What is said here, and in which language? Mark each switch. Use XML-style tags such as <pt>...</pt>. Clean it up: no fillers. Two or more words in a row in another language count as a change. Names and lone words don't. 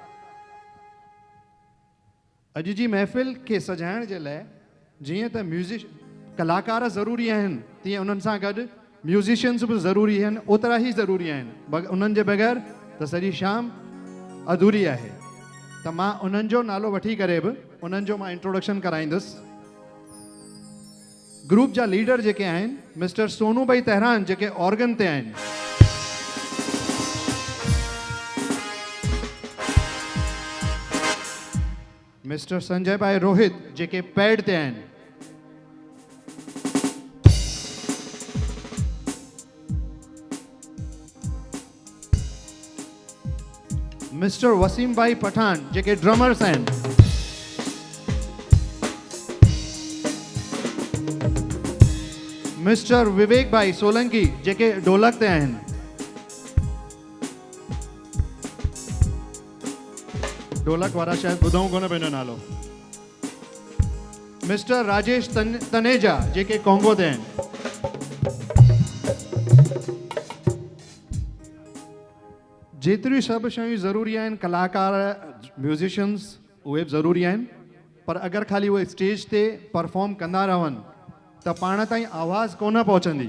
<sd>अॼु जी महफ़िल खे सजाइण जे लाइ जीअं त कलाकार ज़रूरी आहिनि, तीअं उन्हनि सां गॾु म्यूज़िशियन्स बि ज़रूरी आहिनि, ओतिरा ई ज़रूरी आहिनि। उन्हनि जे बग़ैर त सॼी शाम अधूरी आहे। त मां उन्हनि जो नालो वठी करे बि उन्हनि जो मां इंट्रोडक्शन कराईंदुसि। ग्रुप जा लीडर जेके आहिनि मिस्टर सोनू भाई तेहरान जेके ऑर्गन ते आहिनि, मिस्टर संजय भाई रोहित जेके पैड ते आहिनि, मिस्टर वसीम भाई पठान जेके ड्रमर्स आहिनि, मिस्टर विवेक भाई सोलंकी जेके ढोलक ते आहिनि, ढोलक वारा शायद ॿुधऊं कोन पंहिंजो नालो, मिस्टर राजेश तनेजा जेके कोंगो ते आहिनि, जेतिरियूं सभु शयूं ज़रूरी आहिनि, कलाकार म्यूज़िशियन्स उहे बि ज़रूरी आहिनि, पर अगरि ख़ाली उहे स्टेज ते परफॉर्म कंदा रहनि त पाण ताईं आवाज़ कोन पहुचंदी।</sd>